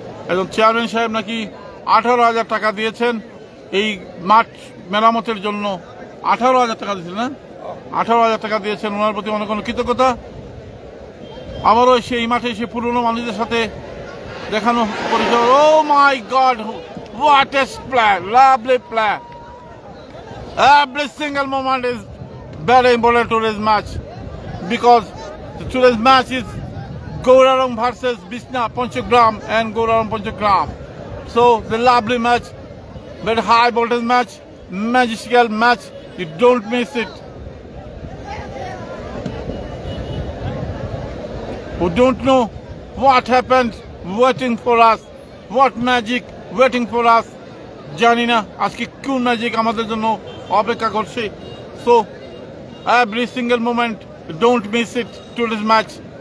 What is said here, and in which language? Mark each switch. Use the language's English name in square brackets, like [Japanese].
[Bangla] একজন চেয়ারম্যান সাহেব নাকি 18,000 টাকা দিয়েছেন এই মাঠ মেরামতের জন্য। 18,000 টাকা দিয়েছেন না? 18,000 টাকা দিয়েছেন, ওনার প্রতি অনেক অনেক কৃতজ্ঞতা। আবারও সেই মাঠে এসে পুরনো মানুষদের সাথে দেখানো পরিচয়। ও মাই god, [English] what a plan, lovely plan. Every single moment is very important to this match because today's match is Gaurarong versus Bisna Panchagram and Gaurarong Panchagram. So the lovely match, very high voltage match, magical match. You don't miss it. We don't know what happened waiting for us, what magic waiting for us. [Bangla] জানি না আজকে কোন magic আমাদের জন্য অপেক্ষা করছে। [English] So every single moment, don't miss it to this match.